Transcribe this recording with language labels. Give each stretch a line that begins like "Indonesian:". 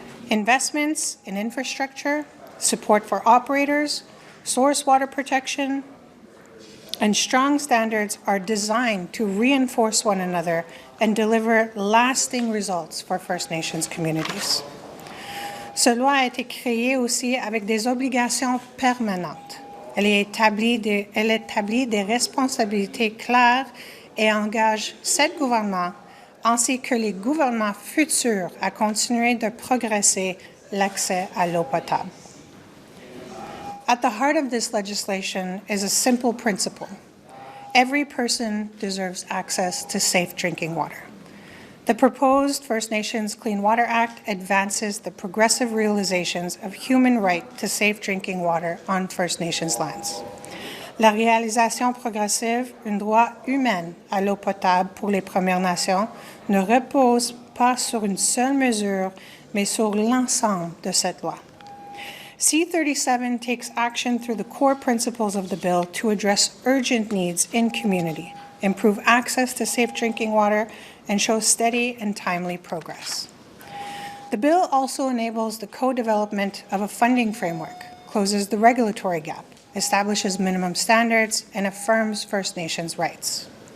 English: Investments in infrastructure, support for operators, source water protection, and strong standards are designed to reinforce one another and deliver lasting results for First Nations communities.
French: Ce loi a été créée aussi avec des obligations permanentes. Elle établit des responsabilités claires et engage 7 gouvernements ainsi que les gouvernements futurs à continuer de progresser l'accès à l'eau potable.
English: At the heart of this legislation is a simple principle. Every person deserves access to safe drinking water. The proposed First Nations Clean Water Act advances the progressive realizations of human right to safe drinking water on First Nations lands.
French: La réalisation progressive d'un droit humain à l'eau potable pour les Premières Nations ne repose pas sur une seule mesure, mais sur l'ensemble de cette loi.
English: C-37 takes action through the core principles of the bill to address urgent needs in community, improve access to safe drinking water, and show steady and timely progress. The bill also enables the co-development of a funding framework, closes the regulatory gap, establishes minimum standards, and affirms First Nations rights.